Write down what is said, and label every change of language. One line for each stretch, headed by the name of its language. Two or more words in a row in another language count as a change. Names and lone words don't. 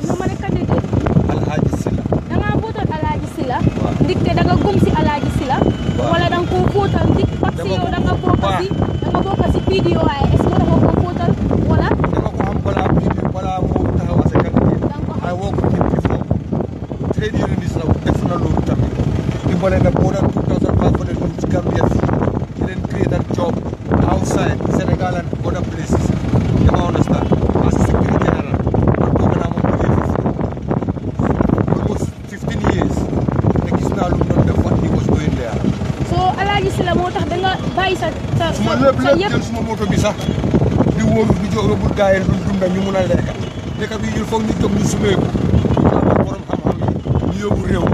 Wolof: nga mën a candidat Alhaji Sila da ngaa votal Alaaji Sila. Waaw. ndik te da nga gëm si Alaaji Sila. Waaw. wala da nga koo votal ndik
French: parce que
Wolof: yow da nga bokk si PDOIS moo tax nga koo votal wala. dama ko xam balaa moo taxaw
English: as a candidate I work with him before trade unionist
Wolof: la def na loolu tamit dimbale na
English: more than 2,500 youths
Wolof: Gambia fii leen
English: create a job outside Senegal and other places
Wolof: dama understand
English: as a secretary general
Wolof: man boobu naa moom liggéey foofu almost la moo tax da nga bàyyi sa suma lépp jël suma moto bi sax di wóoru di jox robul gaay yi duñ dunda ñu mun a lekk lekk bi
French: il faut
Wolof: ñu jóg ñu sumeeku ñu borom xam-xam yi ñu yóbbu réew